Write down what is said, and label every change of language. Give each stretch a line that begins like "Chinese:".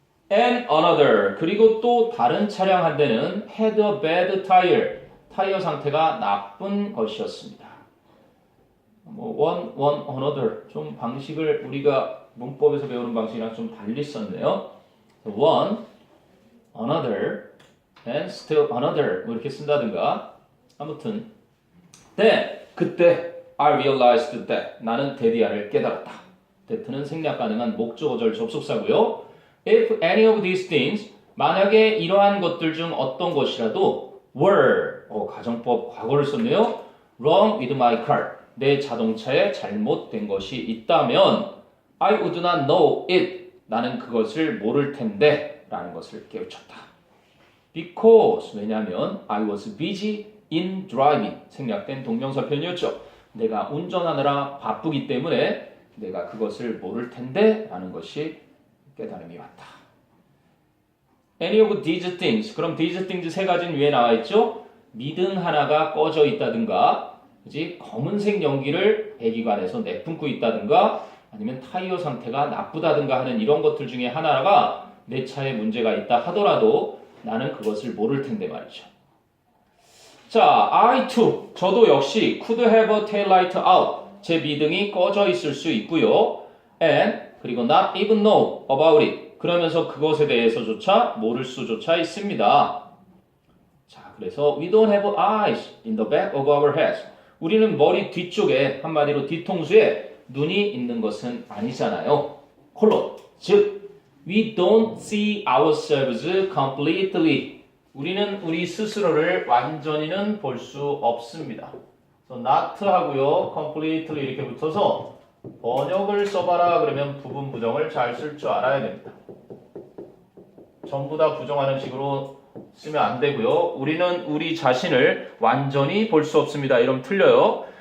English: And another,
Korean: 그리고 또 다른 차량 한 대는
English: had a bad tire,
Korean: 타이어 상태가 나쁜 것이었습니다. one, another, 좀 방식을 우리가 문법에서 배우는 방식이랑 좀 달리 썼네요.
English: one, another, and still another
Korean: 뭐 이렇게 쓴다든가. 아무튼 then 그때
English: I realized that
Korean: 나는 데디아를 깨달았다. that는 생략 가능한 목적어절 접속사고요.
English: If any of these things
Korean: 만약에 이러한 것들 중 어떤 것이라도 were 가정법 과거를 썼네요.
English: wrong with my car
Korean: 내 자동차에 잘못된 것이 있다면
English: I would not know it.
Korean: 나는 그것을 모를 텐데 라는 것을 깨우쳤다.
English: Because
Korean: 왜냐하면
English: I was busy in driving
Korean: 생략된 동명사 표현이었죠. 내가 운전하느라 바쁘기 때문에 내가 그것을 모를 텐데 라는 것이 깨달음이 왔다.
English: Any of these things 그럼 these things
Korean: 세 가지는 위에 나와 있죠. 미등 하나가 꺼져 있다든가 그지? 검은색 연기를 배기관에서 내뿜고 있다든가 아니면 타이어 상태가 나쁘다든가 하는 이런 것들 중에 하나가 내 차에 문제가 있다 하더라도 나는 그것을 모를 텐데 말이죠.
English: 자, I too,
Korean: 저도 역시
English: could have a tail light out.
Korean: 제 미등이 꺼져 있을 수 있고요.
English: And
Korean: 그리고
English: not even know about it.
Korean: 그러면서 그것에 대해서조차 모를 수조차 있습니다. 자, 그래서
English: we don't have eyes in the back of our heads.
Korean: 우리는 머리 뒤쪽에 한마디로 뒤통수에 눈이 있는 것은 아니잖아요. 콜론, 즉
English: we don't see ourselves completely.
Korean: 우리는 우리 스스로를 완전히는 볼 수 없습니다. 그래서 not 하고요, completely 이렇게 붙어서 번역을 써봐라 그러면 부분 부정을 잘 쓸 줄 알아야 됩니다. 전부 다 부정하는 식으로 쓰면 안 되고요. 우리는 우리 자신을 완전히 볼 수 없습니다. 이러면 틀려요.